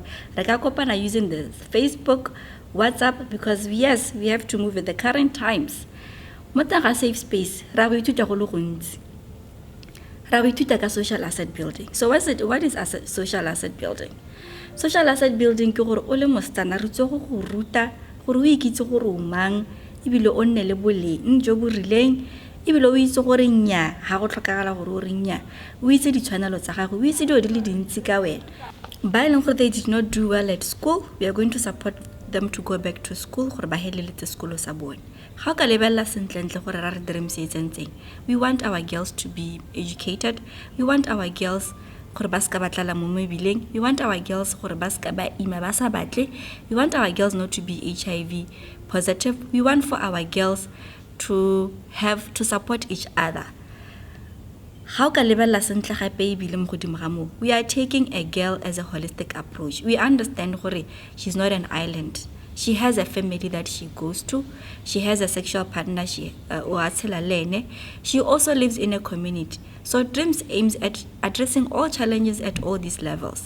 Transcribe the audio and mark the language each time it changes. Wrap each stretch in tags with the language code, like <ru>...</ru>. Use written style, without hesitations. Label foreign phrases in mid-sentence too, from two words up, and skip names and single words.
<en>Using the Facebook, WhatsApp, because yes, we have to move with the current times. Motaka safe space, social asset building. So what is social asset building? Social asset building</en> <tn>ke gore o le mostana re tso go ruta gore o ikitse gore o mang ibile o nne le boleng jo bo rileng ibile o itse gore nya ha go tlhokagala gore o renya o itse ditshwanelo tsa gago o itse dio di le dintsi ka wena. Ba e leng gore</tn> <en>they did not do well at school, we are going to support them to go back to school</en> <tn>gore ba heleletse sekolo sa bone. How ka lebella sentlentle gore ra re dreams etseng.</tn> <en>We want our girls to be educated. We want our girls</en> <tn>gore ba ska batlala mo mebileng.</tn> <en>We want our girls</en> <tn>gore ba ska ba ima ba sa batle.</tn> <en>We want our girls not to be HIV positive. We want for our girls to have to support each other.</en> <tn>How ka lebella sentle gape e bile mo godimo ga mo.</tn> <en>We are taking a girl as a holistic approach. We understand gore she's not an island. She has a family that she goes to. She has a sexual partner. She also lives in a community. So Dreams aims at addressing all challenges at all these levels.</en>